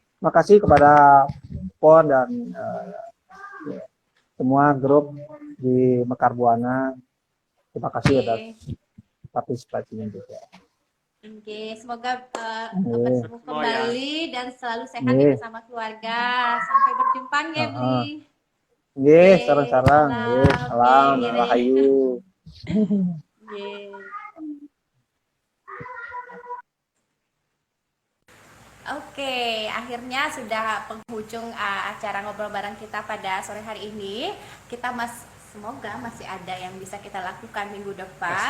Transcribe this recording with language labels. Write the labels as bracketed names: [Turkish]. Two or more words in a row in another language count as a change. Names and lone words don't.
[Indonesian] Terima kasih kepada PON dan semua grup di Mekar Buana. Terima kasih atas partisipasinya juga. Semoga bertemu kembali dan selalu sehat bersama keluarga. Sampai berjumpa Bli. Sarang-sarang. Salam rahayu. Oke, akhirnya sudah penghujung acara ngobrol bareng kita pada sore hari ini. Kita semoga masih ada yang bisa kita lakukan minggu depan.